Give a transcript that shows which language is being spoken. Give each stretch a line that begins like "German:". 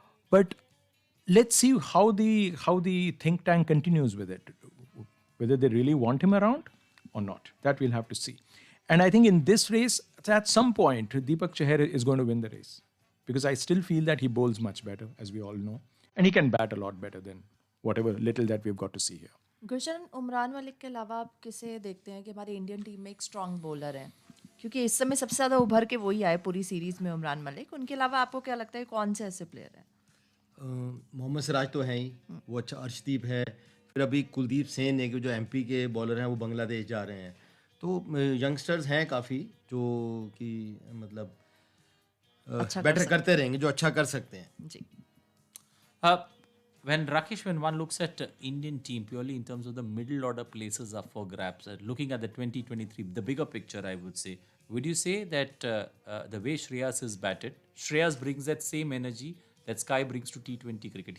English: But let's see how the think tank continues with it. Whether they really want him around or not. That we'll have to see. And I think in this race, at some point, Deepak Chahar is going to win the race. because I still feel that he bowls much better, as we all know, and he can bat a lot better than whatever little that we've got to see here.
Hindi: गुलशन, उमरान मलिक के अलावा आप किसे देखते हैं कि हमारी Indian team में एक स्ट्रॉन्ग बॉलर है? क्योंकि इस समय सबसे ज़्यादा उभर के वही आए पूरी सीरीज में, उमरान मलिक। उनके अलावा आपको क्या लगता है कौन से ऐसे प्लेयर हैं? मोहम्मद सिराज तो हैं ही, वो अच्छा, अर्शदीप है, फिर अभी कुलदीप सेन है कि जो एमपी के बॉलर हैं वो बांग्लादेश जा रहे हैं। तो यंगस्टर्स हैं काफ़ी जो कि मतलब अच्छा बेटर करते रहेंगे, जो अच्छा कर सकते हैं। जी।
English: When Rakesh, when one looks at Indian team purely in terms of the middle order places are for grabs, looking at the 2023, the bigger picture, I would say, would you say that the way Shreyas is batted, Shreyas brings that same energy that Sky brings to T20 cricket?